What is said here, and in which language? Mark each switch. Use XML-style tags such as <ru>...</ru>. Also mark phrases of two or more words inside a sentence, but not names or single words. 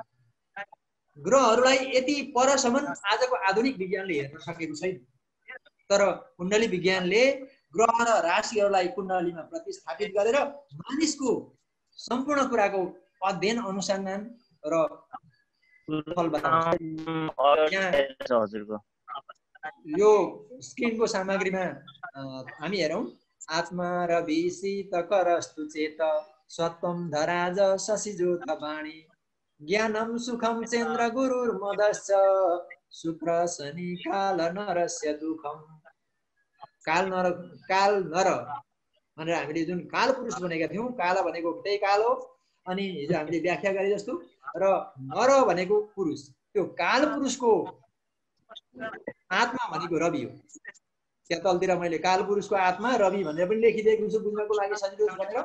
<ne>ग्रहहरूलाई यति परसम्म आजको आधुनिक विज्ञानले हेर्न सकेको छैन, तर कुण्डली विज्ञानले ग्रह र राशिहरूलाई कुण्डलीमा प्रतिस्थापित गरेर मानिसको सम्पूर्ण कुराको अध्ययन, अनुसन्धान र यो स्क्रिनको सामग्रीमा हामी हेरौँ।</ne> <sa>आत्मा रवि शीत करस्तु चेत सत्वम धराज शशिज्योत वाणी ज्ञानम सुखम चन्द्र गुरुर्मदश्च शुक्र शनि काल नरस्य दुःखम।</sa> <ne>काल नर भनेर हामीले जुन काल पुरुष भनेका थियौँ, काल भनेको त्यही काल हो। अनि हिजो हामीले व्याख्या गरे जस्तो, र नर भनेको पुरुष। त्यो काल पुरुषको आत्मा भनेको रवि हो। त्यहाँ तलतिर मैले काल पुरुषको आत्मा रवि भनेर पनि लेखिदिएको छु बुझ्नको लागि सजिलो भनेर।</ne>